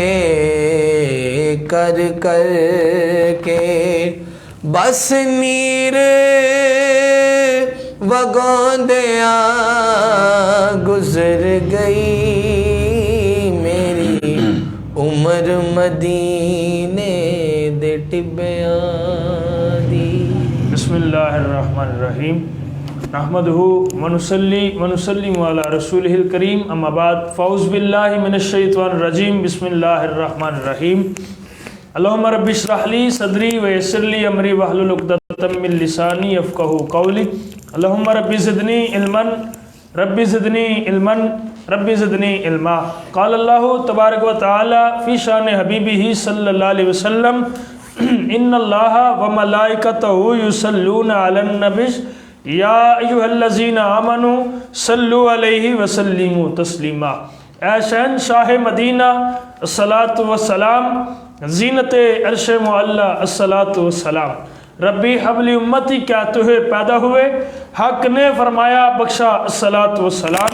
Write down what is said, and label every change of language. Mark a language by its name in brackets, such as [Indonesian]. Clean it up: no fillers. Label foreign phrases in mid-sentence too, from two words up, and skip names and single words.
[Punjabi] کر کر کے بس نیر وگاندیاں گزر گئی میری عمر مدینے دے ٹبیاں دی. [Arabic] بسم اللہ الرحمن الرحیم نحمدہ ونسلم علی رسولہ الکریم اما بعد فاعوذ باللہ من الشیطان الرجیم بسم اللہ الرحمن الرحیم اللہم رب اشرح لی صدری ویسر لی امری واحلل عقدۃ من لسانی یفقہوا قولی اللہم رب زدنی علما رب زدنی علما رب زدنی علما. قال اللہ تبارک و تعالی فی شان حبیبہ صلی اللہ علیہ وسلم ان اللہ وملائکتہ یصلون علی النبی یا ایہا الذین آمنوا صلوا علیہ وسلموا تسلیما. [Urdu] اے شہنشاہ مدینہ [Arabic] الصلاۃ والسلام، [Urdu] زینت عرش معلی [Arabic] الصلاۃ والسلام، [Urdu] ربی حبلی امتی کیا تجھے پیدا ہوئے، حق نے فرمایا بخشا [Arabic] الصلاۃ والسلام.